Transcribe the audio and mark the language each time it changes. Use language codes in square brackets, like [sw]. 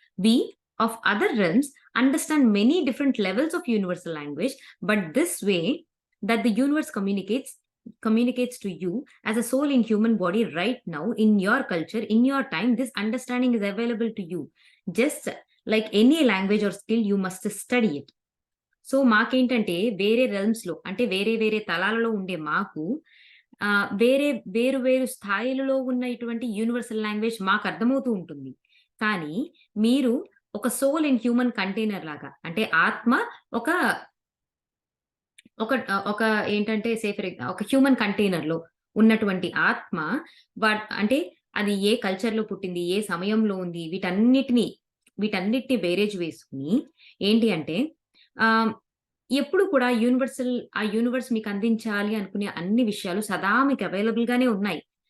[en] We of other realms understand many different levels of universal language. But this way that the universe communicates to you as a soul in human body right now, in your culture, in your time, this understanding is available to you. Just like any language or skill, you must study it. [te] So, మాకేంటంటే వేరే రెల్మ్స్‌లో అంటే వేరే వేరే తలాలలో ఉండే మాకు వేరు వేరు స్థాయిలలో ఉన్న ఇటువంటి యూనివర్సల్ లాంగ్వేజ్ మాకు అర్థమవుతూ ఉంటుంది. కానీ మీరు ఒక సోల్ ఇన్ హ్యూమన్ కంటైనర్ లాగా అంటే ఆత్మ ఒక ఒక ఏంటంటే ఒక హ్యూమన్ కంటైనర్‌లో ఉన్నటువంటి ఆత్మ అంటే అది ఏ కల్చర్‌లో పుట్టింది, ఏ సమయంలో ఉంది వీటన్నిటిని బేరేజ్ వేసుకొని ఏంటి అంటే ఆహ్, ఎప్పుడు కూడా ఆ యూనివర్స్ మీకు అందించాలి అనుకునే అన్ని విషయాలు సదా మీకు అవైలబుల్ గానే ఉన్నాయి.